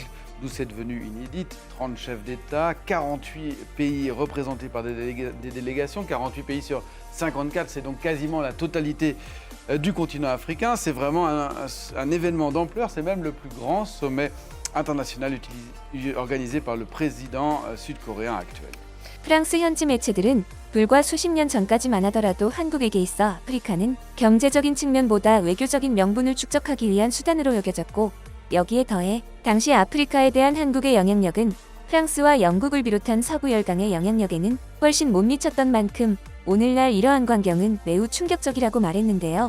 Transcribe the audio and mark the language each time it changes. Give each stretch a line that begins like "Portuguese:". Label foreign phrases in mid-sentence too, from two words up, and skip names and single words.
French: D'où c'est devenu inédite, 30 chefs d'État, 48 pays représentés par des délégations, 48 pays sur 54, c'est donc quasiment la totalité du continent africain. C'est vraiment un événement d'ampleur, c'est même le plus grand sommet international organisé par le président sud-coréen actuel.
Korean: 프랑스 현지 매체들은 불과 수십 년 전까지만 하더라도 한국에게 있어 아프리카는 경제적인 측면보다 외교적인 명분을 축적하기 위한 수단으로 여겨졌고, 여기에 더해 당시 아프리카에 대한 한국의 영향력은 프랑스와 영국을 비롯한 서구 열강의 영향력에는 훨씬 못 미쳤던 만큼 오늘날 이러한 광경은 매우 충격적이라고 말했는데요.